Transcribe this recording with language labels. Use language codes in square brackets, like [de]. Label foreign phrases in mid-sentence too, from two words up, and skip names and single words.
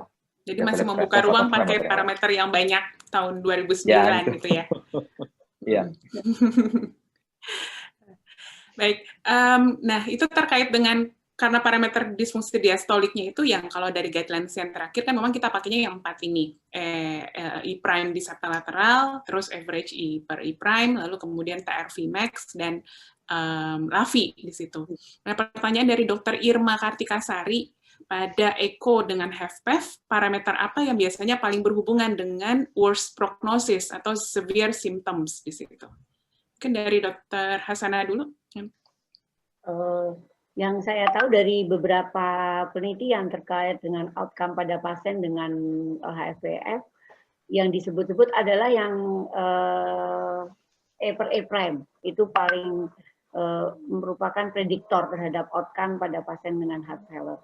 [id] Jadi masih membuka ruang pakai parameter yang banyak tahun 2009 ya, gitu ya. Iya. Baik. Nah, itu terkait dengan karena parameter disfungsi diastoliknya itu yang kalau dari guidelines yang terakhir kan memang kita pakainya yang 4 ini. [en] E prime [id] di sublateral, [en] terus average E per E prime, [id] lalu kemudian TRV max dan LAVI di situ. Nah, pertanyaan dari Dr. Irma Kartikasari, pada echo dengan HFpEF, parameter apa yang biasanya paling berhubungan dengan [en] worst prognosis [id] atau [en] severe symptoms [id] di situ? Mungkin dari Dr. Hasanah dulu. Yang saya tahu dari beberapa penelitian terkait dengan outcome pada pasien dengan HFpEF, yang disebut-sebut adalah yang [en] E per E prime, [id] itu paling merupakan prediktor terhadap outcome pada pasien dengan [en] heart failure.